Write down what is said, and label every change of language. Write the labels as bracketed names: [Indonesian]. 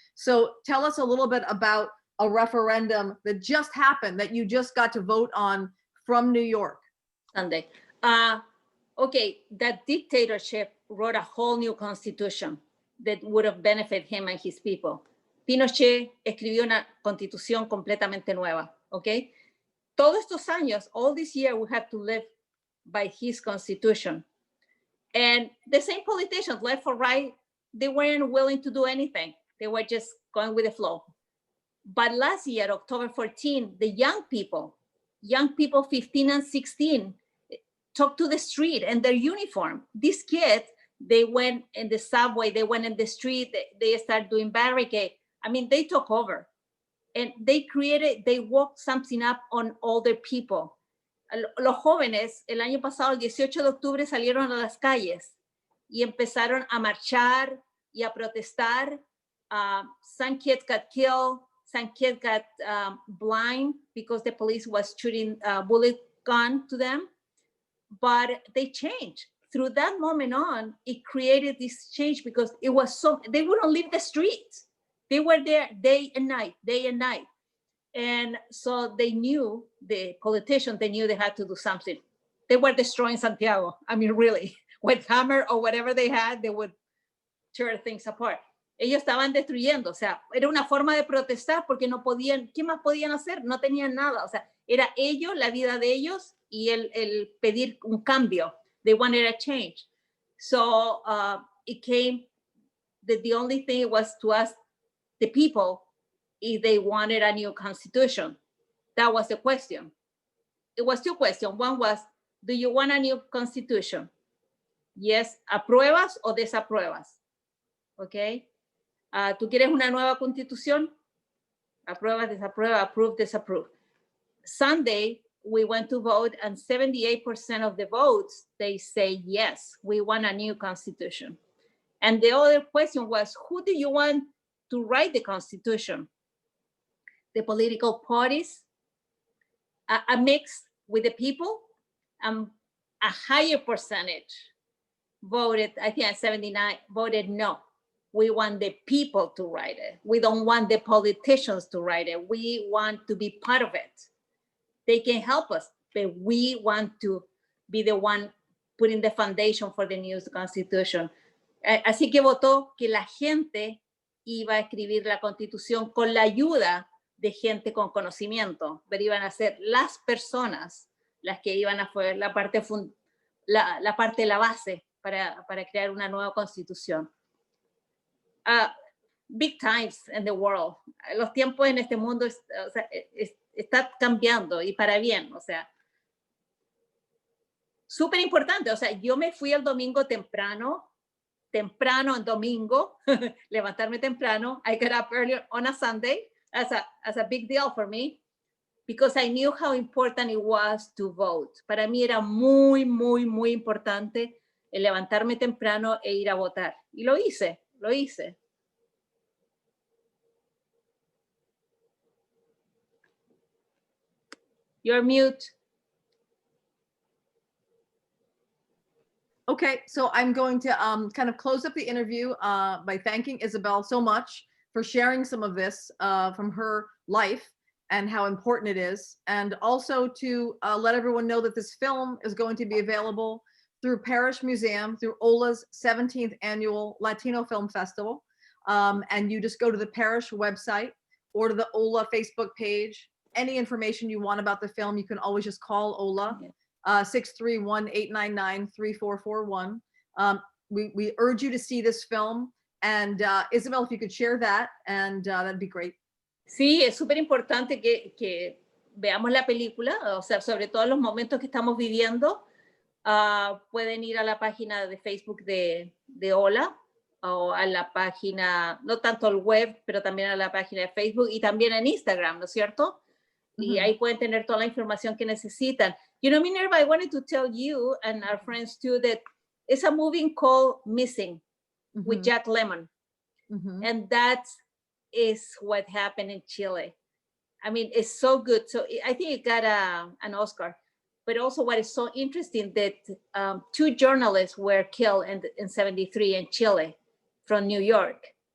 [English] So tell us a little bit about a referendum that just happened, that you just got to vote on from New York. Sunday. Okay, that dictatorship wrote a whole new constitution that would have benefited him and his people. [Spanish] Pinochet escribió una constitución completamente nueva, okay? Todos estos años, [English] all this year, we had to live by his constitution. And the same politicians, left or right, they weren't willing to do anything. They were just going with the flow. But last year, October 14, the young people 15 and 16, took to the street in their uniform. These kids, they went in the subway, they went in the street, they started doing barricade. I mean, they took over. And they woke something up on older people. [Spanish] Los jóvenes, el año pasado, el 18 de octubre, salieron a las calles y empezaron a marchar y a protestar. [English] Some kids got killed. Some kids got blind because the police was shooting a bullet gun to them. But they changed. Through that moment on, it created this change because it was they wouldn't leave the streets. They were there day and night. And so they knew, the politicians, they knew they had to do something. They were destroying Santiago. I mean, really, with hammer or whatever they had, they would tear things apart. [Spanish] Ellos estaban destruyendo, o sea, era una forma de protestar porque no podían, ¿qué más podían hacer? No tenían nada, o sea, era ellos, la vida de ellos y el pedir un cambio. [English] They wanted a change. So it came that the only thing was to ask the people if they wanted a new constitution. That was the question. It was two questions. One was, do you want a new constitution? [Spanish] Yes, ¿apruebas o desapruebas? Okay. ¿Tú quieres una nueva constitución? Aprueba, desaprueba, [English] approve, disapprove. Sunday, we went to vote and 78% of the votes, they say, yes, we want a new constitution. And the other question was, who do you want to write the constitution? The political parties, a mix with the people, a higher percentage voted, I think at 79, voted no. We want the people to write it. We don't want the politicians to write it. We want to be part of it. They can help us, but we want to be the one putting the foundation for the new constitution. [Spanish] Así que votó que la gente iba a escribir la constitución con la ayuda de gente con conocimiento, pero iban a ser las personas las que iban a hacer la parte de la base para crear una nueva constitución. [English] Big times in the world. [Spanish] Los tiempos en este mundo está cambiando y para bien, o sea. súper importante. O sea, yo me fui el domingo temprano en domingo, levantarme temprano. [English] I got up earlier on a Sunday as a big deal for me, because I knew how important it was to vote. [Spanish] Para mí era muy, muy, muy importante el levantarme temprano e ir a votar. Y lo hice. [English] You're mute. Okay, so I'm going to kind of close up the interview by thanking Isabel so much for sharing some of this from her life and how important it is, and also to let everyone know that this film is going to be available through Parish Museum, through OLA's 17th annual Latino Film Festival. And you just go to the Parish website or to the OLA Facebook page. Any information you want about the film, you can always just call OLA. 631-899-3441. We urge you to see this film. And Isabel, if you could share that, and that'd be great. [Spanish] Sí, es súper importante que veamos la película, o sea, sobre todo los momentos que estamos viviendo. Pueden ir a la página de Facebook de OLA, o a la página, no tanto al web, pero también a la página de Facebook y también en Instagram, ¿no es cierto? Y ahí pueden tener toda la información que necesitan. [English] You know, Minerva, I wanted to tell you and our friends too that it's a movie called Missing with Jack Lemmon. And that is what happened in Chile. I mean, it's so good. So I think it got an Oscar. But also what is so interesting that 2 journalists were killed in 73 in Chile from New York.